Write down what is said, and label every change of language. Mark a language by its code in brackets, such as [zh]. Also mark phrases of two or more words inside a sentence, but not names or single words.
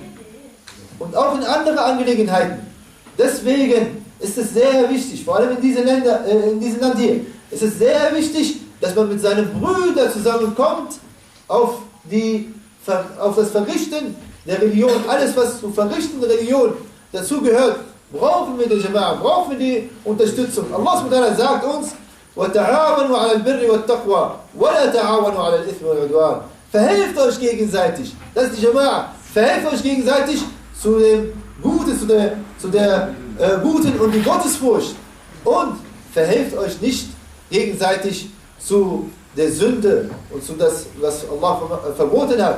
[de] Und auch in anderen Angelegenheiten. Deswegen ist es sehr wichtig, vor allem in diesem Land hier, ist es sehr wichtig, dass man mit seinen Brüdern zusammenkommt auf das Verrichten der Religion. Alles, was zu verrichten der Religion dazugehört, brauchen wir die Jama'a, brauchen wir die Unterstützung. Allah sagt uns, [ar] وَتَعَاوَنُوا عَلَى الْبِرِّ وَالتَّقْوَى وَلَا تَعَاوَنُوا عَلَى الْإِثْمِ وَالْعُدْوَانِ. [de] Verhelft euch gegenseitig. Das ist die Jama'a. Verhelft euch gegenseitig zu dem Guten, zu der Guten und die Gottesfurcht. Und verhelft euch nicht gegenseitig zu der Sünde und zu das, was Allah verboten hat.